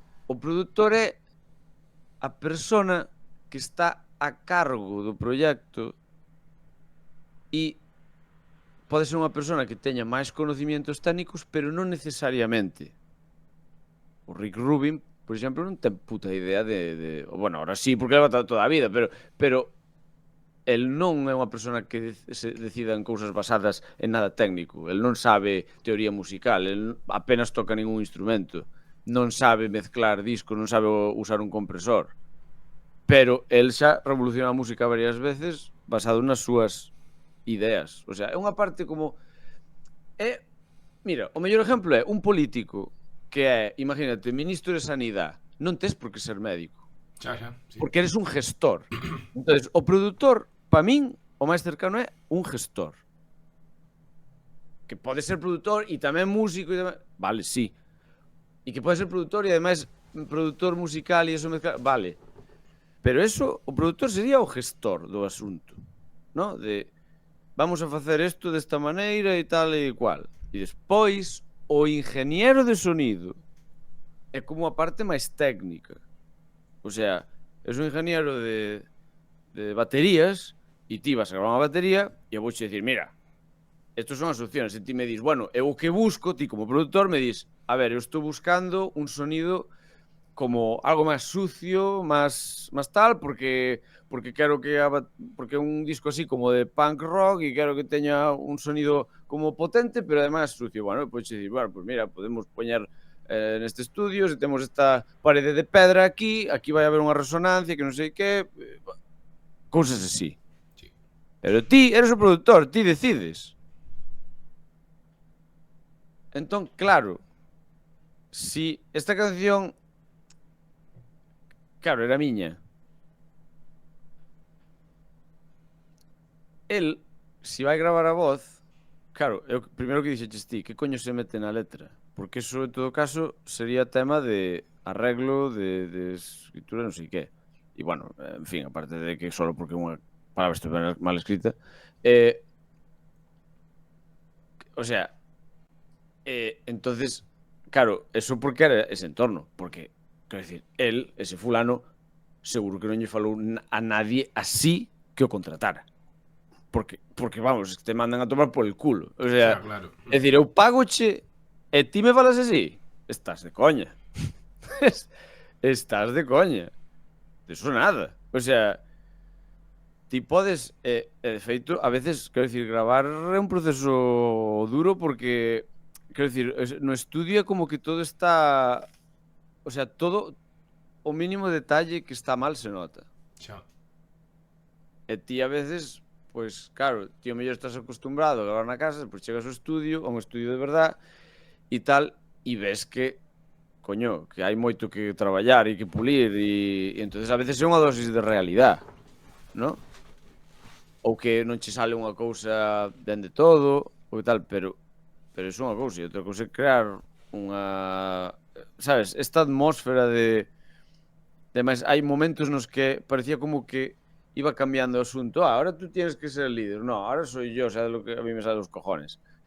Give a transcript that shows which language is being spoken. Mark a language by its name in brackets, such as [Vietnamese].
[Galician] O produtor é a persona que está a cargo do proxecto e pode ser unha persona que teña máis conocimientos técnicos, pero non necesariamente. O Rick Rubin, por exemplo, non ten puta idea bueno, ahora sí, porque leva toda a vida, pero el non é unha persona que se decida en cousas basadas en nada técnico. El non sabe teoría musical, el apenas toca ningún instrumento, non sabe mezclar discos, non sabe usar un compresor. Pero el xa revoluciona a música varias veces basado nas súas ideas. O sea, é unha parte como... Mira, o mellor exemplo é un político que é, imagínate, ministro de Sanidade. Non tes por que ser médico. Xa, sí. Porque eres un gestor. Entonces, o produtor, para min, o máis cercano é un gestor. Que pode ser produtor e tamén músico e tamén... Vale, sí. E que pode ser produtor e ademais produtor musical e eso mezclar... Vale. Pero eso, o produtor sería o gestor do asunto, ¿no? De, vamos a facer isto desta maneira e tal e cual. E despois, o ingeniero de sonido é como a parte máis técnica. O sea, es un ingeniero de baterías e ti vas a gravar unha batería e eu vou che dicir, mira, estas son as opciones. E ti me dis, bueno, eu o que busco, ti como productor me dis, a ver, eu estou buscando un sonido como algo máis sucio, máis tal, porque quero que porque é un disco así como de punk rock e quero que teña un sonido como potente, pero además sucio. Bueno, podes dicir, bueno, pues mira, podemos poñer neste estudio, se temos esta parede de pedra aquí vai haber unha resonancia que non sei que, cousas así. Sí. Pero ti eres o produtor, ti decides. Entón, claro, si esta canción, claro, era miña, el, si vai gravar a voz, claro, eu primeiro que dixeches ti, que coño se mete na letra? Porque eso, en todo caso, sería tema de arreglo, de escritura, non sei que. E, bueno, en fin, aparte de que solo porque unha palabra estuve mal escrita. O sea, entonces, claro, eso porque era ese entorno. Porque, quero dicir, el, ese fulano, seguro que non lle falou a nadie así que o contratara. [Spanish] Porque vamos, te mandan a tomar por el culo. O sea, claro. [Galician] É dicir, eu pagoche e ti me falas así, estás de coña. Estás de coña. De eso nada. O sea, ti podes, de feito, a veces, quero dicir, gravar é un proceso duro porque, quero dicir, no estudio como que todo está, o sea, todo o mínimo detalle que está mal se nota. Xa. E ti a veces, pois, claro, ti o mellor estás acostumbrado a gravar na casa, pois chegas ao estudio, a un estudio de verdad, e tal, e ves que, coño, que hai moito que traballar e que pulir, e entonces a veces é unha dosis de realidade, non? Ou que non che sale unha cousa dende todo, ou tal, pero iso é unha cousa, e outra cousa é crear unha, sabes, esta atmósfera de máis, hai momentos nos que parecía como que iba cambiando o asunto. [Spanish] Ahora tú tienes que ser el líder. No, ahora soy yo, o sea, lo que a mí me sale los cojones.